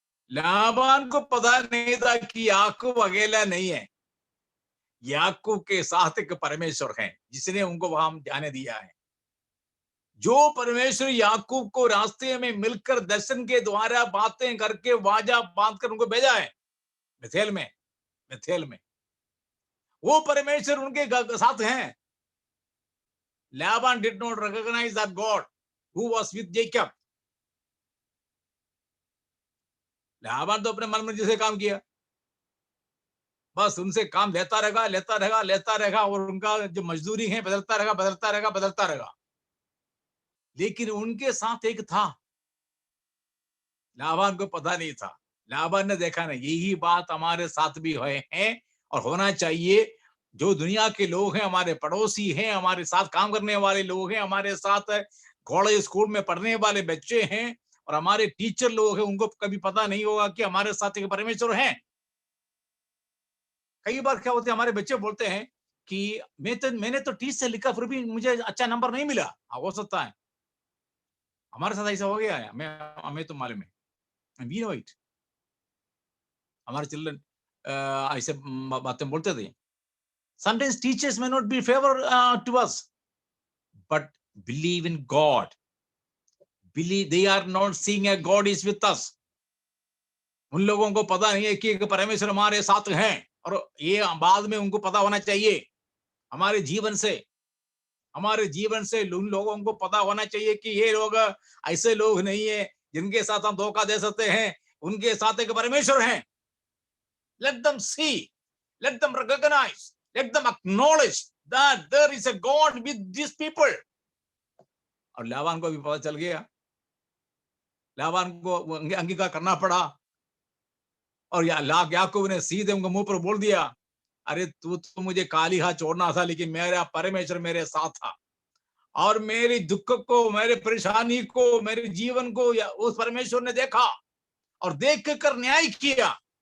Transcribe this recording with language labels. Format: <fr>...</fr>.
<hi>लाबान को पता नहीं था कि याकूब अकेला नहीं है, याकूब के साथ एक परमेश्वर है जिसने उनको वहां जाने दिया है। जो परमेश्वर याकूब को रास्ते में मिलकर दर्शन के द्वारा बातें करके वाजा बांध कर उनको भेजा है, बेथेल में, बेथेल में वो परमेश्वर उनके साथ हैं।</hi> <en>Laban did not recognize that God who was with Jacob.</en> <hi>Laban तो अपने मनमर्जी से काम किया, बस उनसे काम लेता रहेगा, लेता रहेगा, लेता रहेगा, और उनका जो मजदूरी है बदलता रहेगा, बदलता रहेगा, बदलता रहेगा। लेकिन उनके साथ एक था, लाबान को पता नहीं था। लाबान ने देखा नहीं, यही बात हमारे साथ भी है और होना चाहिए। जो दुनिया के लोग हैं, हमारे पड़ोसी हैं, हमारे साथ काम करने वाले लोग हैं, हमारे साथ कॉलेज स्कूल में पढ़ने वाले बच्चे हैं और हमारे टीचर लोग हैं, उनको कभी पता नहीं होगा कि हमारे साथ एक परमेश्वर है। कई बार क्या होता है, हमारे बच्चे बोलते हैं कि मैंने तो 30 से लिखा फिर भी मुझे अच्छा नंबर नहीं मिला। हो सकता है हमारे साथ ऐसा हो गया है, हमें तो मालूम है,</hi> <en>We know it.</en> <hi>हमारे चिल्ड्रन ऐसे बातें बोलते थे।</hi> <en>Sometimes teachers may not be favor to us, but believe in God. Believe they are not seeing a God is with us.</en> <hi>उन लोगों को पता नहीं है कि एक परमेश्वर हमारे साथ हैं, और ये बाद में उनको पता होना चाहिए। हमारे जीवन से, हमारे जीवन से उन लोगों को पता होना चाहिए कि ये लोग ऐसे लोग नहीं है जिनके साथ हम धोखा दे सकते हैं। उनके साथ एक परमेश्वर है।</hi> <en>Let them see, let them recognize, let them acknowledge that there is a God with these people.</en> <hi>और लाबान को भी पता चल गया, लाबान को अंगीकार करना पड़ा, और याकूब ने सीधे उनको मुंह पर बोल दिया, अरे तू तो मुझे काली हाथ छोड़ना था, लेकिन मेरा परमेश्वर मेरे साथ था, और मेरी दुख को, मेरे परेशानी को, मेरे जीवन को उस परमेश्वर ने देखा और देख कर न्याय किया।</hi>